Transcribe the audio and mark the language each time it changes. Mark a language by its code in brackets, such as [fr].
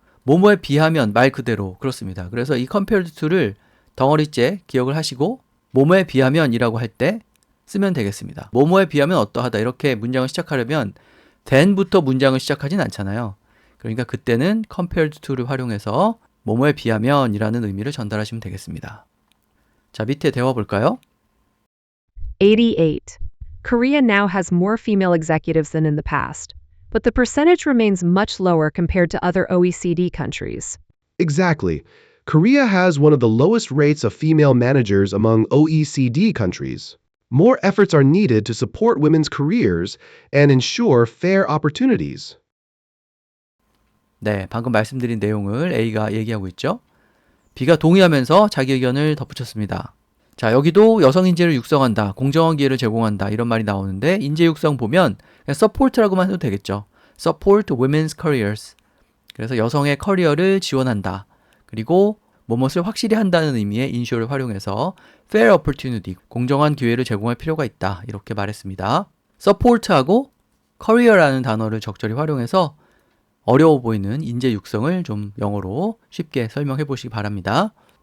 [ko] 뭐뭐에 비하면 말 그대로 그렇습니다. 그래서 이 compared to를 덩어리째 기억을 하시고 뭐뭐에 비하면이라고 할 때 쓰면 되겠습니다. 뭐뭐에 비하면 어떠하다 이렇게 문장을 시작하려면 than부터 문장을 시작하진 않잖아요. 그러니까 그때는 compared to를 활용해서 뭐뭐에 비하면이라는 의미를 전달하시면 되겠습니다. 자, 밑에 대화 볼까요? 88. [en] Korea now has more female executives than in the past, but the percentage remains much lower compared to other OECD countries. Exactly. Korea has one of the lowest rates of female managers among OECD countries. More efforts are needed to support women's careers and ensure fair opportunities. [ko] 네, 방금 말씀드린 내용을 A가 얘기하고 있죠. B가 동의하면서 자기 의견을 덧붙였습니다. 자, 여기도 여성 인재를 육성한다, 공정한 기회를 제공한다 이런 말이 나오는데 인재 육성 보면 그냥 support라고만 해도 되겠죠. [en] support women's careers. [ko] 그래서 여성의 커리어를 지원한다. 그리고 뭐뭇을 확실히 한다는 의미의 insure를 활용해서 fair opportunity, 공정한 기회를 제공할 필요가 있다. 이렇게 말했습니다. support하고 career라는 단어를 적절히 활용해서 어려워 보이는 인재 육성을 좀 영어로 쉽게 설명해 보시기 바랍니다.